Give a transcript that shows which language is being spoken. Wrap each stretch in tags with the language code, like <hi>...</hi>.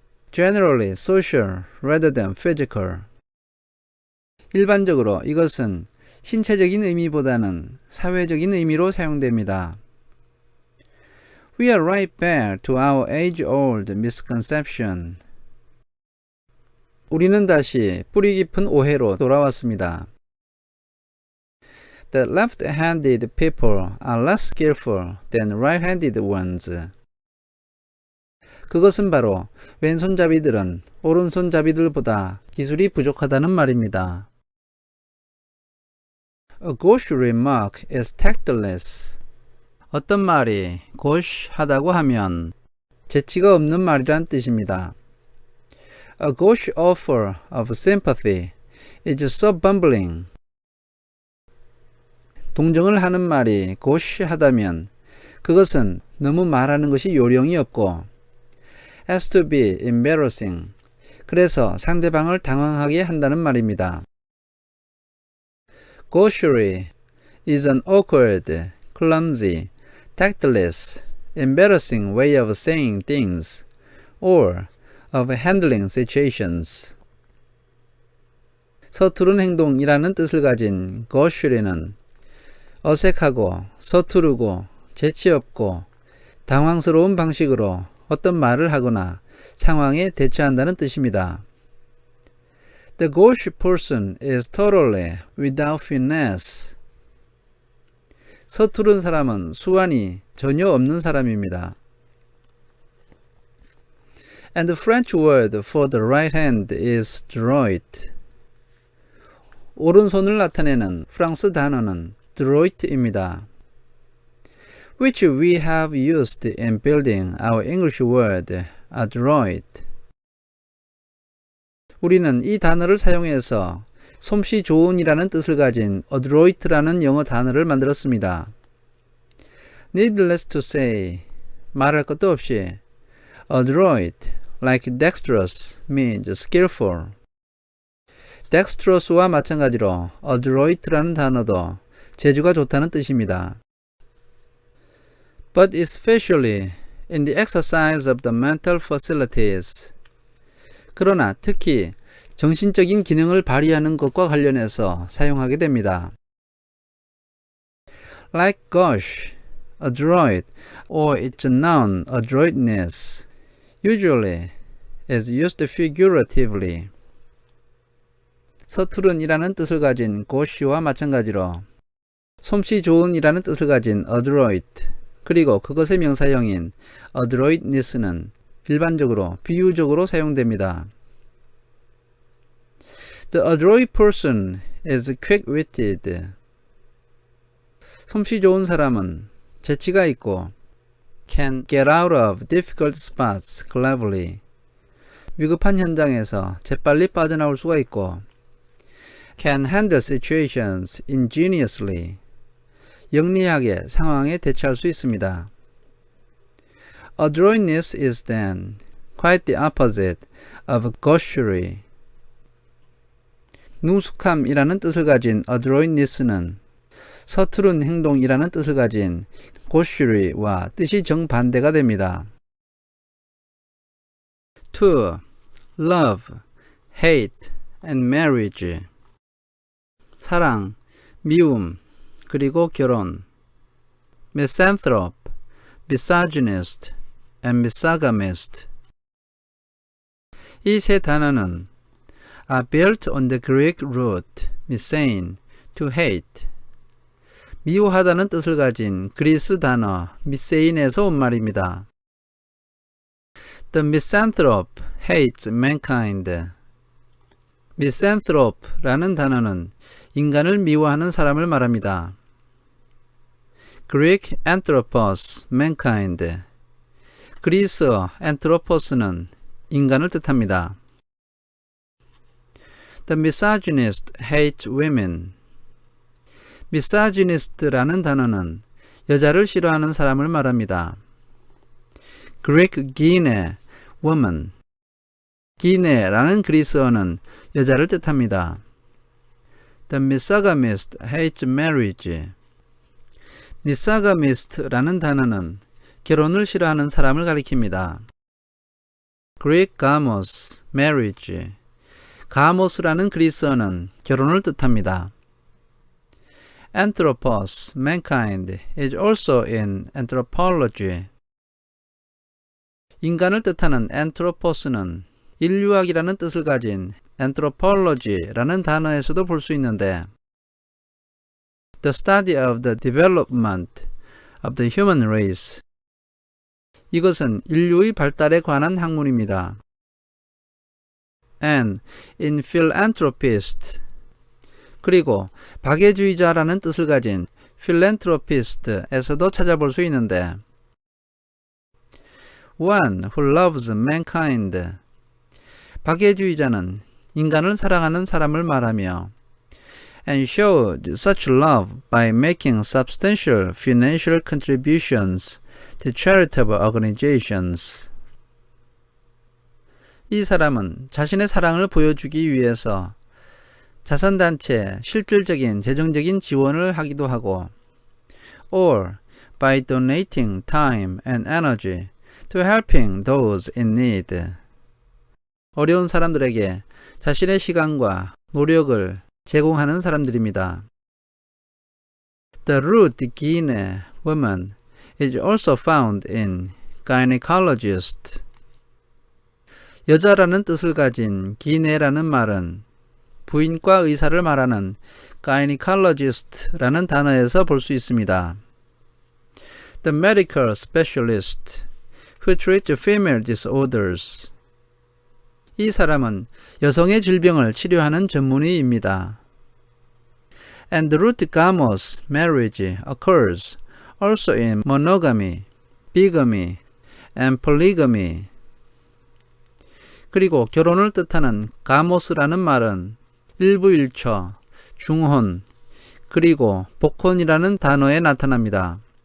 <en>Generally social rather than physical.</en> <ko>일반적으로 이것은 신체적인 의미보다는 사회적인 의미로 사용됩니다.</ko> <en>We are right back to our age-old misconception.</en> <ko>우리는 다시 뿌리 깊은 오해로 돌아왔습니다.</ko> <en>The left-handed people are less skillful than right-handed ones.</en> <ko>그것은 바로 왼손잡이들은 오른손잡이들보다 기술이 부족하다는 말입니다.</ko> <en>A gauche remark is tactless.</en> <ko>어떤 말이 gauche하다고 하면 재치가 없는 말이란 뜻입니다.</ko> <en>A gauche offer of sympathy is so bumbling.</en> <ko>동정을 하는 말이 gauche하다면 그것은 너무 말하는 것이 요령이 없고</ko> <en>has to be embarrassing.</en> <ko>그래서 상대방을 당황하게 한다는 말입니다.</ko> <en>Gauchery is an awkward, clumsy, tactless, embarrassing way of saying things or of handling situations.</en> <ko>서투른 행동이라는 뜻을 가진 gauchery는 어색하고 서투르고 재치없고 당황스러운 방식으로 어떤 말을 하거나 상황에 대처한다는 뜻입니다.</ko> <en>The gauche person is totally without finesse.</en> <ko>서투른 사람은 수완이 전혀 없는 사람입니다.</ko> <en>And the French word for the right hand is droit.</en> <ko>오른손을 나타내는 프랑스 단어는 droit입니다.</ko> <en>Which we have used in building our English word adroit.</en> <ko>우리는 이 단어를 사용해서 솜씨 좋은이라는 뜻을 가진 adroit라는 영어 단어를 만들었습니다.</ko> <en>Needless to say,</en> <ko>말할 것도 없이</ko> <en>adroit, like dexterous, means skillful.</en> <ko>dexterous와 마찬가지로 adroit라는 단어도 재주가 좋다는 뜻입니다.</ko> <en>But especially in the exercise of the mental facilities.</en> <ko>그러나 특히 정신적인 기능을 발휘하는 것과 관련해서 사용하게 됩니다.</ko> <en>Like gauche, adroit, or its noun adroitness, usually is used figuratively.</en> <ko>서투른이라는 뜻을 가진 gauche와 마찬가지로 솜씨 좋은이라는 뜻을 가진 adroit, 그리고 그것의 명사형인 adroitness는 일반적으로 비유적으로 사용됩니다.</ko> <en>The adroit person is quick-witted.</en> <ko>솜씨 좋은 사람은 재치가 있고</ko> <en>can get out of difficult spots cleverly.</en> <ko>위급한 현장에서 재빨리 빠져나올 수가 있고</ko> <en>can handle situations ingeniously.</en> <ko>영리하게 상황에 대처할 수 있습니다.</ko> <en>Adroitness is then quite the opposite of gaucherie.</en> <ko>능숙함이라는 뜻을 가진 adroitness는 서투른 행동이라는 뜻을 가진 gaucherie와 뜻이 정반대가 됩니다.</ko> <en>2. Love, hate, and marriage.</en> <ko>사랑, 미움, 그리고 결혼.</ko> <en>Misanthrope, misogynist, and misogamist.</en> <ko>이 세 단어는</ko> <en>are built on the Greek root misane, to hate.</en> <ko>미워하다는 뜻을 가진 그리스 단어 미세인에서 온 말입니다.</ko> <en>The misanthrope hates mankind.</en> <ko>misanthrope라는 단어는 인간을 미워하는 사람을 말합니다.</ko> <en>Greek anthropos, mankind.</en> <ko>그리스어 anthropos는 인간을 뜻합니다.</ko> <en>The misogynist hates women.</en> <ko>misogynist라는 단어는 여자를 싫어하는 사람을 말합니다.</ko> <en>Greek gine, woman.</en> <ko>기네라는 그리스어는 여자를 뜻합니다.</ko> <en>The misogamist hates marriage.</en> <ko>misogamist라는 단어는 결혼을 싫어하는 사람을 가리킵니다.</ko> <en>Greek gamos, marriage.</en> <ko>가모스라는 그리스어는 결혼을 뜻합니다.</ko> <en>Anthropos, mankind, is also in anthropology.</en> <ko>인간을 뜻하는 anthropos는 인류학이라는 뜻을 가진 anthropology라는 단어에서도 볼 수 있는데</ko> <en>the study of the development of the human race.</en> <ko>이것은 인류의 발달에 관한 학문입니다.</ko> <en>And in philanthropist.</en> <ko>그리고 박애주의자라는 뜻을 가진 philanthropist에서도 찾아볼 수 있는데</ko> <en>one who loves mankind.</en> <ko>박애주의자는 인간을 사랑하는 사람을 말하며</ko> <en>and showed such love by making substantial financial contributions to charitable organizations.</en> <ko>이 사람은 자신의 사랑을 보여주기 위해서 자선단체에 실질적인 재정적인 지원을 하기도 하고</ko> <en>or by donating time and energy to helping those in need.</en> <ko>어려운 사람들에게 자신의 시간과 노력을 제공하는 사람들입니다.</ko> <en>The root gine, woman, is also found in gynecologist.</en> <ko>여자라는 뜻을 가진 기네라는 말은 부인과 의사를 말하는 gynecologist라는 단어에서 볼 수 있습니다.</ko> <en>The medical specialist who treats female disorders.</en> <ko>이 사람은 여성의 질병을 치료하는 전문의입니다.</ko> <en>And the root gamos, marriage, occurs also in monogamy, bigamy, and polygamy.</en> <ko>그리고 결혼을 뜻하는 가모스라는 말은 일부일처, 중혼, 그리고 복혼이라는 단어에 나타납니다.</ko>